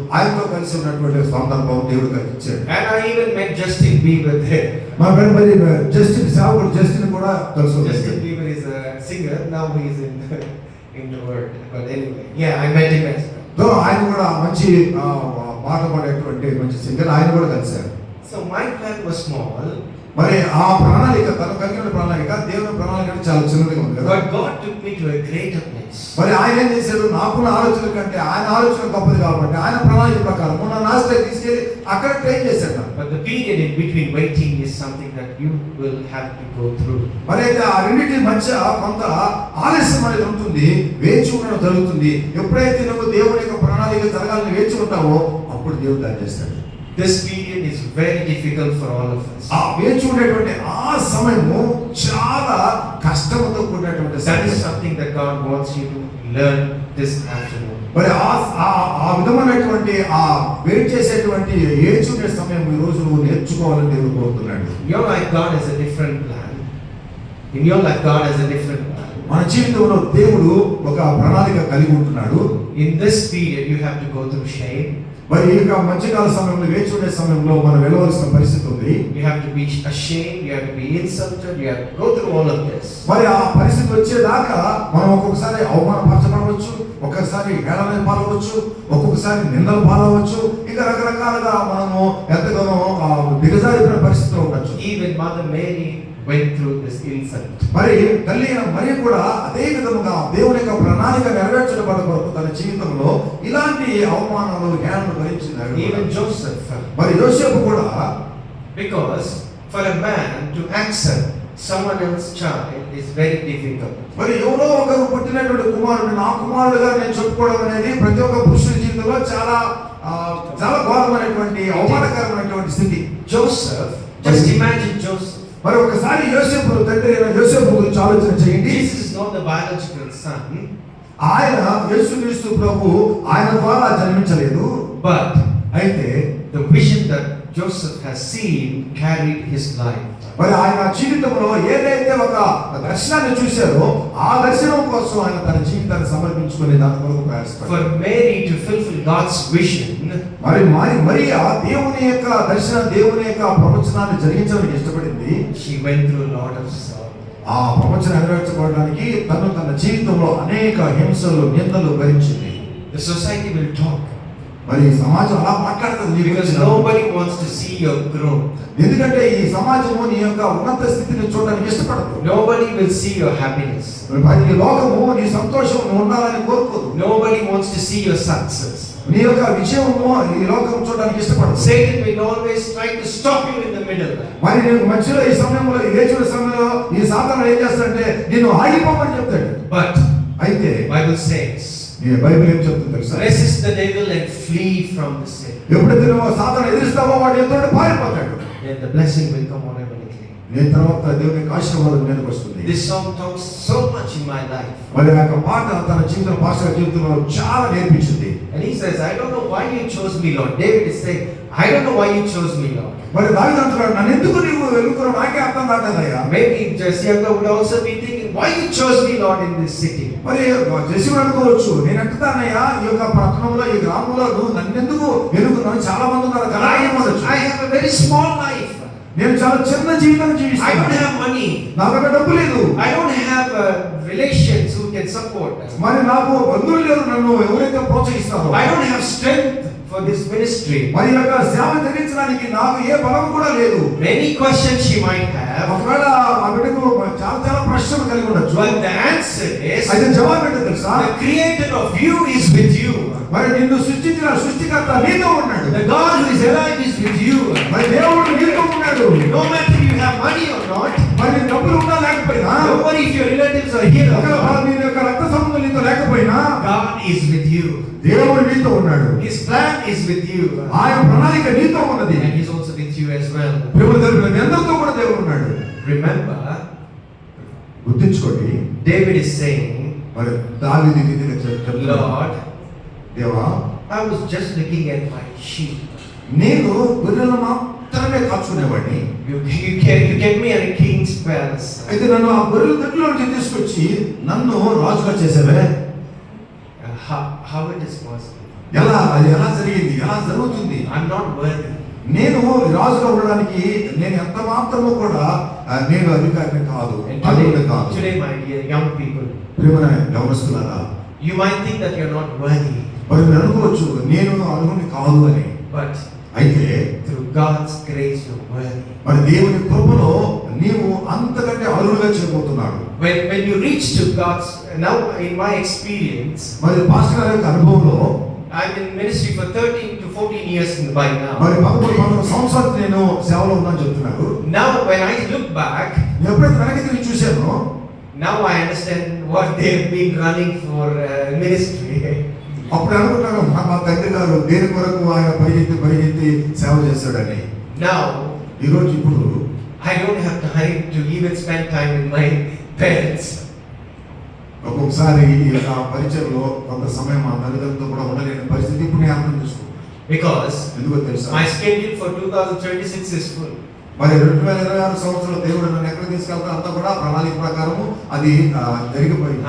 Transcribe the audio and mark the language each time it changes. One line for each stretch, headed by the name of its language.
Telugu: ఆయనతో కలిసి ఉన్నటువంటి సందర్భం దేవుడు కలిగించాడు.
English: And I even met Justin Bieber there.
Telugu: మరి జస్టిన్ సేవకుడు జస్టిన్ కూడా తెలుసు.
English: Justin Bieber is a singer. Now he is in the world. But anyway, yeah, I met him as well.
Telugu: ఆయన కూడా మంచి పాట పాడేటువంటి మంచి సింగర్, ఆయన కూడా కలిశారు.
English: So my plan was small,
Telugu: మరి ఆ ప్రణాళిక, తను కలిగిన ప్రణాళిక దేవుని ప్రణాళిక అంటే చాలా చిన్నదిగా ఉంది కదా.
English: but God took me to a greater place.
Telugu: మరి ఆయన ఏం చేశాడు, నాకున్న ఆలోచన కంటే ఆయన ఆలోచన గొప్పది కాబట్టి ఆయన ప్రణాళిక ప్రకారం నన్ను ఆశ్రయ తీసుకెళ్ళి అక్కడ ట్రైన్ చేశాడు నన్ను.
English: But the period in between waiting is something that you will have to go through.
Telugu: మరి అయితే ఆ రెండింటి మధ్య కొంత ఆలస్యం అనేది ఉంటుంది, వేచి ఉండడం జరుగుతుంది. ఎప్పుడైతే నువ్వు దేవుని యొక్క ప్రణాళిక జరగాలని వేచి ఉంటావో అప్పుడు దేవుడు దాన్ని చేస్తాడు.
English: This period is very difficult for all of us.
Telugu: ఆ వేచి ఉండేటువంటి ఆ సమయము చాలా కష్టంతో కూడినటువంటి
English: That
Telugu: సమయం.
English: is something that God wants you to learn this afternoon.
Telugu: మరి ఆ విధమైనటువంటి ఆ వెయిట్ చేసేటువంటి ఏచి ఉండే సమయం ఈ రోజు నువ్వు నేర్చుకోవాలని దేవుడు కోరుతున్నాడు.
English: Your life, God has a different plan. In your life, God has a different plan.
Telugu: మన జీవితంలో దేవుడు ఒక ప్రణాళిక కలిగి ఉంటున్నాడు.
English: In this period, you have to go through shame.
Telugu: మరి ఈ యొక్క మధ్యకాల సమయంలో వేచి ఉండే సమయంలో మనం వెళ్ళవలసిన పరిస్థితి ఉంది.
English: You have to be ashamed. You have to be insulted. You have to go through all of this.
Telugu: మరి ఆ పరిస్థితి వచ్చేదాకా మనం ఒక్కొక్కసారి అవమానపరచబడవచ్చు, ఒక్కొక్కసారి హేళన పాలవచ్చు, ఒక్కొక్కసారి నిందలు పాలవచ్చు, ఇంకా రకరకాలుగా మనము ఎంతగానో దిగజారిపోయిన పరిస్థితిలో ఉండొచ్చు.
English: Even Mother Mary went through this insult.
Telugu: మరి తల్లి అయిన మరియ కూడా అదే విధముగా దేవుని యొక్క ప్రణాళిక నెరవేర్చడం కొరకు తన జీవితంలో ఇలాంటి అవమానాలు హేళనలు భరించినాడు.
English: Even Joseph.
Telugu: మరి యోసేపు కూడా,
English: Because for a man to accept someone else's child is very difficult.
Telugu: మరి ఎవరో ఒకరు పుట్టినటువంటి కుమారుడు నా కుమారుడుగా నేను చెప్పుకోవడం అనేది ప్రతి ఒక్క పురుషుడి జీవితంలో చాలా ఘోరమైనటువంటి అవమానకరమైనటువంటి స్థితి.
English: Joseph, just imagine Joseph.
Telugu: మరి ఒకసారి యోసేపు తండ్రి అయిన యోసేపు గురించి ఆలోచన చేయండి.
English: Jesus is not the biological son,
Telugu: ఆయన యేసుక్రీస్తు ప్రభు ఆయన ద్వారా జన్మించలేదు.
English: but
Telugu: అయితే
English: the vision that Joseph has seen carried his life.
Telugu: మరి ఆయన జీవితంలో ఏదైతే ఒక దర్శనాన్ని చూశారో ఆ దర్శనం కోసం ఆయన తన జీవితాన్ని సమర్పించుకుని దాని కొరకు ప్రయాసపడ్డాడు.
English: For Mary to fulfill God's vision,
Telugu: మరి ఆ దేవుని యొక్క దర్శనం, దేవుని యొక్క ప్రవచనాన్ని జరిగించడానికి ఇష్టపడింది.
English: she went through a lot of sorrow.
Telugu: ఆ ప్రవచనం నెరవేర్చబడడానికి తన జీవితంలో అనేక హింసలు, నిందలు భరించింది.
English: The society will talk.
Telugu: మరి సమాజం అలా మాట్లాడుతుంది
English: Because nobody wants to see your growth.
Telugu: ఎందుకంటే ఈ సమాజము నీ యొక్క ఉన్నత స్థితిని చూడడానికి ఇష్టపడదు.
English: Nobody will see your happiness.
Telugu: ఈ లోకము నీ సంతోషం నువ్వు ఉండాలని కోరుకోదు.
English: Nobody wants to see your success.
Telugu: నీ యొక్క విజయము ఈ లోకం చూడడానికి ఇష్టపడదు.
English: Satan will always try to stop you in the middle.
Telugu: మరి నీకు మధ్యలో ఈ సమయంలో ఈ వేచిన సమయంలో ఈ సాతాను ఏం చేస్తాడంటే నిన్ను ఆగిపోమని చెప్తాడు.
English: But
Telugu: అయితే
English: Bible says,
Telugu: ఈ బైబిల్ ఏం చెప్తుంది తెలుసా?
English: resist the devil and flee from the sin.
Telugu: ఎప్పుడైతే నువ్వు సాతాను ఎదిరిస్తావో వాడు ఎంతో పారిపోతాడు.
English: Then the blessing will come automatically.
Telugu: నేను తర్వాత దేవుని యొక్క ఆశీర్వాదం మీదకి వస్తుంది.
English: This song talks so much in my life.
Telugu: మరి ఆ యొక్క పాట తన జీవితంలో, పాస్టర్ జీవితంలో చాలా నేర్పించింది.
English: And he says, I don't know why you chose me, Lord. David is saying, I don't know why you chose me, Lord.
Telugu: మరి దావీదు అంటున్నాడు, నన్ను ఎందుకు నీవు వెలుగుతున్నావు నాకే అర్థం కాలేదయ్యా.
English: Maybe Jesse would also be thinking, why you chose me, Lord, in this city.
Telugu: మరి Jessie అనుకోవచ్చు, నేను అంటున్నానయ్యా ఈ యొక్క పట్టణంలో, ఈ గ్రామంలో నువ్వు నన్నెందుకు వెలుగుతున్నావు, చాలా మంది ఉన్నారు కదా.
English: I have a very small life.
Telugu: నేను చాలా చిన్న జీవితం
English: I don't
Telugu: జీవిస్తాను.
English: have money.
Telugu: నా దగ్గర డబ్బు లేదు.
English: I don't have relations who can support us.
Telugu: మరి నాకు బంధువులు లేరు నన్ను ఎవరైతే ప్రోత్సహిస్తారో.
English: I don't have strength for this ministry.
Telugu: మరి యొక్క సేవ జరిగించడానికి నాకు ఏ బలం కూడా లేదు.
English: Many questions she might have.
Telugu: ఒకవేళ ఆ బిడ్డకు చాలా ప్రశ్నలు కలిగి ఉండొచ్చు.
English: But the answer is,
Telugu: అయితే జవాబు ఏంటో తెలుసా?
English: the creator of you is with you.
Telugu: మరి నిన్ను సృష్టించిన సృష్టికర్త నీతో ఉన్నాడు.
English: The God who is alive is with you.
Telugu: మరి దేవుడు నీతో ఉన్నాడు.
English: No matter you have money or not.
Telugu: మరి నీ డబ్బులు ఉన్నా లేకపోయినా,
English: Don't worry if your relatives are here or
Telugu: ఒకవేళ
English: not.
Telugu: నీ యొక్క రక్త సంబంధం నీతో లేకపోయినా
English: God is with you.
Telugu: దేవుడు నీతో ఉన్నాడు.
English: His plan is with you.
Telugu: ఆయన ప్రణాళిక నీతో ఉన్నది.
English: And He's also with you as well.
Telugu: దేవుడు దగ్గర అందరితో కూడా దేవుడు ఉన్నాడు.
English: Remember,
Telugu: గుర్తుంచుకోండి,
English: David is saying,
Telugu: మరి దావీదు ఇది చెప్తున్నాడు,
English: Lord,
Telugu: దేవా
English: I was just looking at my sheep.
Telugu: నేను గొర్రెలను మాత్రమే కాచుకునేవాడిని.
English: You get me at a king's palace.
Telugu: అయితే నన్ను ఆ గొర్రెల దొడ్లో నుంచి తీసుకొచ్చి నన్ను రాజుగా చేసేవే.
English: How it is possible?
Telugu: అది ఎలా జరిగింది, ఎలా జరుగుతుంది?
English: I'm not worthy.
Telugu: నేను రాజుగా ఉండడానికి నేను ఎంత మాత్రము కూడా నేను అధికారిని కాదు,
English: And
Telugu: అర్హుడిని కాదు.
English: today, my dear young people,
Telugu: ప్రియమైన యవనస్తులారా,
English: you might think that you're not worthy.
Telugu: మరి మీరు అనుకోవచ్చు నేను అర్హుడిని కాదు అని.
English: But
Telugu: అయితే
English: through God's grace, you're worthy.
Telugu: మరి దేవుని కృపలో నీవు అంతకంటే అర్హులుగా చేయబోతున్నాడు.
English: When you reach to God's, now in my experience,
Telugu: మరి పాస్టర్ గారి యొక్క అనుభవంలో
English: I'm in ministry for 13 to 14 years by now.
Telugu: మరి 13 సంవత్సరాలు నేను సేవలో ఉన్నాను చెప్తున్నారు.
English: Now when I look back,
Telugu: నేను ఎప్పుడైతే వెనక్కి తిరిగి చూశానో
English: now I understand what they've been running for ministry.
Telugu: అప్పుడు అనుకుంటాను మా తండ్రి గారు దేని కొరకు ఆయన పరిగెత్తి సేవ చేస్తాడని.
English: Now
Telugu: ఈరోజు ఇప్పుడు
English: I don't have time to even spend time with my parents.
Telugu: ఒక్కొక్కసారి ఈ యొక్క పరిచయంలో కొంత సమయం మా తల్లిదండ్రులతో కూడా ఉండలేని పరిస్థితి ఇప్పుడు నేను అర్థం చేసుకుంటాను.
English: Because
Telugu: ఎందుకో తెలుసా?
English: my schedule for 2026 is full.
Telugu: మరి 2026 సంవత్సరంలో దేవుడు నన్ను ఎక్కడ తీసుకెళ్తా అంతా కూడా ప్రణాళిక ప్రకారము అది జరిగిపోయింది.